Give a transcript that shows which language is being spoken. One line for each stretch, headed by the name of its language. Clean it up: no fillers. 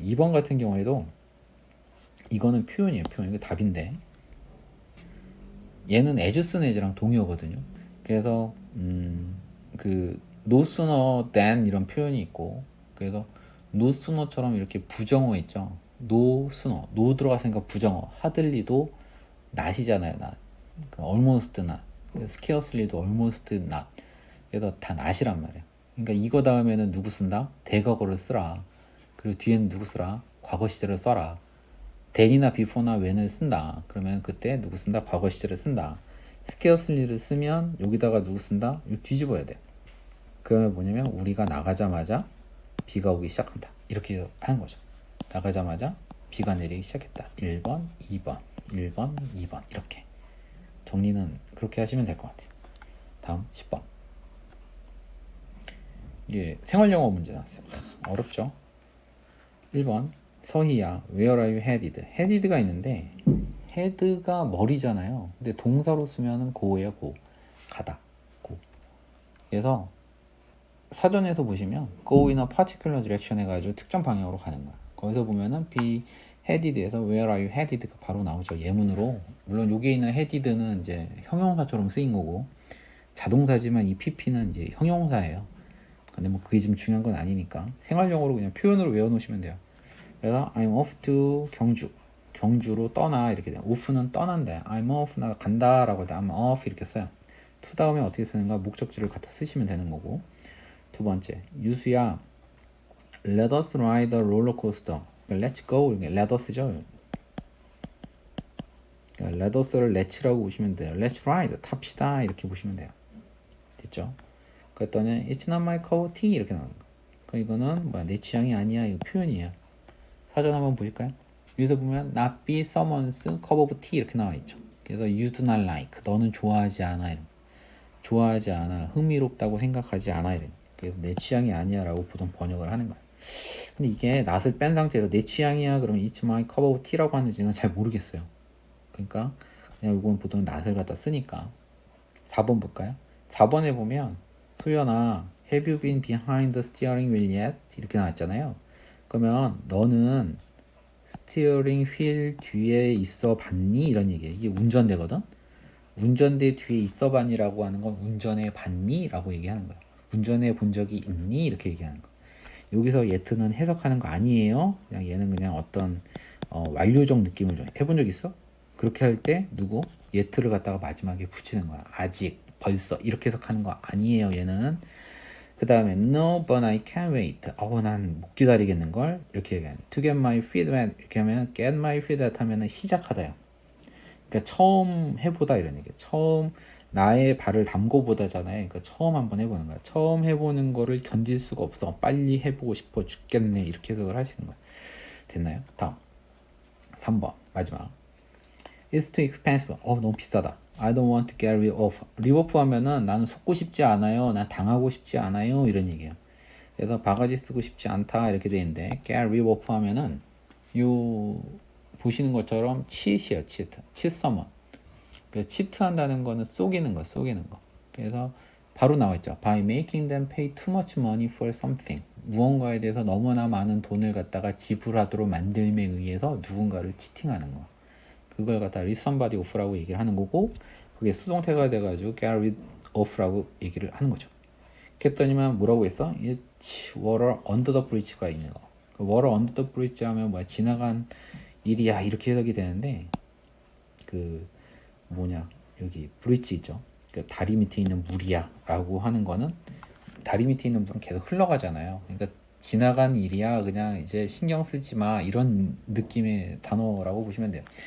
Korean: 2번 같은 경우에도 이거는 표현이에요. 표현. 이거 답인데 얘는 as 쓴 as랑 동의어거든요. 그래서 그 no sooner than 이런 표현이 있고 그래서 no sooner처럼 이렇게 부정어 있죠. no sooner, no 들어갔으니까 부정어. hardly도 not이잖아요.
English: not.
Korean: 그러니까
English: almost not. scarcely도 almost not.
Korean: 그래서 다 not이란 말이야. 그러니까 이거 다음에는 누구 쓴다? 대과거를 쓰라. 그리고 뒤에는 누구 쓰라? 과거 시제를 써라. then이나 before나 when을 쓴다. 그러면 그때 누구 쓴다? 과거 시제를 쓴다. scarcely를 쓰면 여기다가 누구 쓴다? 이거 뒤집어야 돼. 그러면 뭐냐면 우리가 나가자마자 비가 오기 시작한다. 이렇게 하는 거죠. 나가자마자 비가 내리기 시작했다. 1번, 2번, 1번, 2번 이렇게. 정리는 그렇게 하시면 될 것 같아요. 다음 10번. 이게 생활영어 문제 나왔어요. 어렵죠? 1번 서희야
English: where are you headed?
Korean: headed가 있는데 head가 머리잖아요. 근데 동사로 쓰면은 go예요.
English: go. 가다. go.
Korean: 그래서 사전에서 보시면
English: go in a particular direction
Korean: 해가지고 특정 방향으로 가는 거야. 거기서 보면은 be headed에서
English: where are you headed
Korean: 가 바로 나오죠. 예문으로. 물론 여기에 있는 headed는 이제 형용사처럼 쓰인 거고 자동사지만 이 pp는 이제 형용사예요. 근데 뭐 그게 지금 중요한 건 아니니까 생활용어로 그냥 표현으로 외워놓으시면 돼요. 그래서
English: I'm off to 경주.
Korean: 경주로 떠나 이렇게 돼요. off는 떠난다.
English: I'm off
Korean: 나 간다라고 할 때 I'm off 이렇게 써요. to 다음에 어떻게 쓰는가 목적지를 갖다 쓰시면 되는 거고. 두 번째, 유수야,
English: let us ride a roller coaster. Let's go.
Korean: 이게
English: let us죠.
Korean: let us를 let'라고 보시면 돼요.
English: Let's ride.
Korean: 탑시다. 이렇게 보시면 돼요. 됐죠? 그랬더니
English: it's not my cup of tea
Korean: 이렇게 나오는 거. 그러니까 이거는 뭐야? 내 취향이 아니야. 이거 표현이에요. 사전 한번 보실까요? 여기서 보면
English: not be someone's cup of tea
Korean: 이렇게 나와 있죠.
English: 그래서 you do not like.
Korean: 너는 좋아하지 않아. 이런. 좋아하지 않아. 흥미롭다고 생각하지 않아. 이런. 그래서 내 취향이 아니야 라고 보통 번역을 하는 거야. 근데 이게 낫을 뺀 상태에서 내 취향이야 그러면
English: it's my cup of tea
Korean: 라고 하는지는 잘 모르겠어요. 그러니까 그냥 이건 보통 낫을 갖다 쓰니까 4번 볼까요? 4번에 보면 소연아
English: have you been behind the steering wheel yet?
Korean: 이렇게 나왔잖아요. 그러면 너는 스티어링 휠 뒤에 있어 봤니? 이런 얘기예요. 이게 운전대거든. 운전대 뒤에 있어 봤니라고 하는 건 운전해 봤니? 라고 얘기하는 거야. 운전해 본 적이 있니? 이렇게 얘기하는 거. 여기서 yet는 해석하는 거 아니에요. 그냥 얘는 그냥 어떤 완료적 느낌을 줘. 해본 적 있어? 그렇게 할 때 누구? yet를 갖다가 마지막에 붙이는 거야. 아직, 벌써 이렇게 해석하는 거 아니에요. 얘는.
English: 그 다음에 no, but I can't wait.
Korean: 난 못 기다리겠는걸. 이렇게 얘기하는.
English: To get my feet wet.
Korean: 이렇게 하면
English: get my feet wet
Korean: 하면은 시작하다요. 그러니까 처음 해보다 이런 얘기예요. 처음 나의 발을 담궈보다잖아요. 그러니까 처음 한번 해보는 거야. 처음 해보는 거를 견딜 수가 없어. 빨리 해보고 싶어 죽겠네. 이렇게 해석을 하시는 거야. 됐나요? 다음 3번 마지막.
English: It's too expensive.
Korean: 너무 비싸다.
English: I don't want to get rid of.
Korean: 리오프 하면은 나는 속고 싶지 않아요. 난 당하고 싶지 않아요. 이런 얘기예요. 그래서 바가지 쓰고 싶지 않다 이렇게 돼 있는데 get rid of 하면은 요 보시는 것처럼 cheat이에요.
English: cheat someone.
Korean: 그래서 cheat 한다는 거는 속이는 거. 그래서 바로 나와 있죠.
English: By making them pay too much money for something.
Korean: 무언가에 대해서 너무나 많은 돈을 갖다가 지불하도록 만들m에 의해서 누군가를 치팅하는 거. 그걸 갖다
English: rid somebody off
Korean: 라고 얘기를 하는 거고, 그게 수동태가 돼가지고 get rid of라고 얘기를 하는 거죠. 그랬더니만 뭐라고 했어?
English: It's water under the bridge가 있는 거. 그 water under the bridge
Korean: 하면 뭐야? 지나간 일이야 이렇게 해석이 되는데, 그 뭐냐 여기 브릿지 있죠. 그 다리 밑에 있는 물이야라고 하는 거는 다리 밑에 있는 물은 계속 흘러가잖아요. 그러니까 지나간 일이야 그냥 이제 신경 쓰지 마 이런 느낌의 단어라고 보시면 돼요.